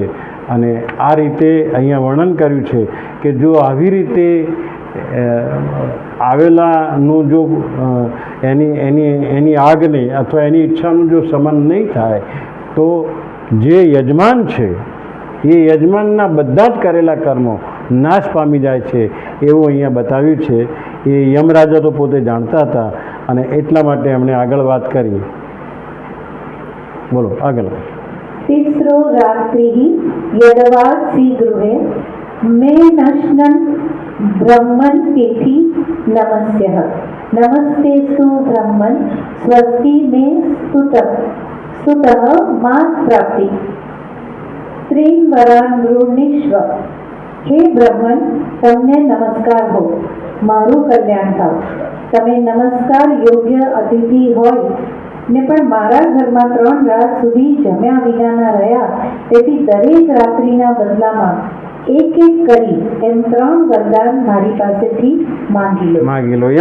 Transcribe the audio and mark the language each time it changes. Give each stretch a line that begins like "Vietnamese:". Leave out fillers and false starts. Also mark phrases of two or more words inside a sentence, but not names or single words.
Gujarati: અને આ રીતે અહીંયા વર્ણન કર્યું છે કે જો આવી રીતે આવેલાનું જો એની આગને અથવા એની ઈચ્છાનું જો સમાન નહીં થાય તો જે યજમાન છે એ યજમાનના બધા જ કરેલા કર્મો નાશ પામી જાય છે, એવું અહીંયા બતાવ્યું છે. એ યમરાજા તો પોતે જાણતા હતા અને એટલા માટે એમણે આગળ વાત કરી. બોલો આગળ.
Sanskrit: तिस्रो रात्रिः यदवासि गृहे मे नश्नन् ब्रह्मन् तिथि नमस्यः नमस्तेस्तु ब्रह्मन् स्वस्ति मे स्तुतः मात् प्राप्ति त्रीन् वरान् गृह्णीष्व.
Gujarati: हे બ્રહ્મન, તમને નમસ્કાર હો, મારું કલ્યાણ થાવ. તમે નમસ્કાર યોગ્ય અતિથિ હોય ને પણ મારા ઘરમાં 3 રાત સુધી જમ્યા વિનાના રહ્યા, તેથી દરેક રાત્રિના બદલામાં એક કરી એમ 3 વરદાન મારી પાસેથી માંગી લો.